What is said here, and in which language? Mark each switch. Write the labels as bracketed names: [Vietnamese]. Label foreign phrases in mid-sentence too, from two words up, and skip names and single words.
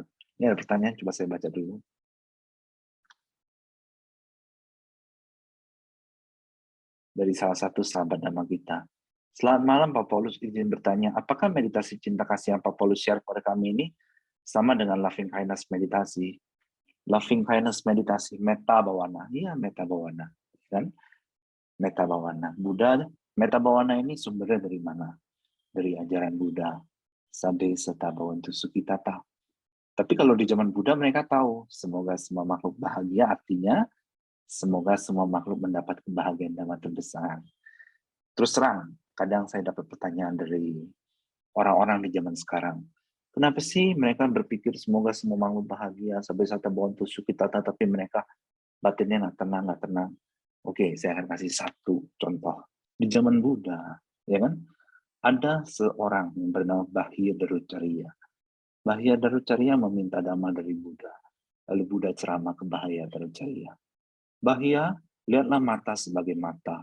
[Indonesian] Ini ada pertanyaan, coba saya baca dulu. Dari salah satu sahabat nama kita. Selamat malam Pak Paulus, izin bertanya, apakah meditasi cinta kasih yang Pak Paulus share kepada kami ini sama dengan [English] loving kindness [Indonesian] meditasi? [English] Loving kindness [Indonesian] meditasi, [Pali] metta bawana. [Indonesian] Iya, [Pali] metta bawana. [Indonesian] Kan? [Pali] Metta bawana. [Indonesian] Buddha, [Pali] metta bawana [Indonesian] ini sumbernya dari mana? Dari ajaran Buddha. [Pali] Sade seta bawantu sukitata. [Indonesian] Tapi kalau di zaman Buddha mereka tahu, semoga semua makhluk bahagia, artinya semoga semua makhluk mendapat kebahagiaan dhamma terbesar. Terus terang, kadang saya dapat pertanyaan dari orang-orang di zaman sekarang. Kenapa sih mereka berpikir semoga semua makhluk bahagia, sampai [Pali] sata bawantu sukitata, [Indonesian] tapi mereka batinnya nggak tenang. Oke, saya akan kasih satu contoh. Di zaman Buddha, ya kan, ada seorang yang bernama Bahya Darucariya. Bahya Darucariya meminta dhamma dari Buddha. Lalu Buddha ceramah ke Bahya Darucariya. Bahya, lihatlah mata sebagai mata.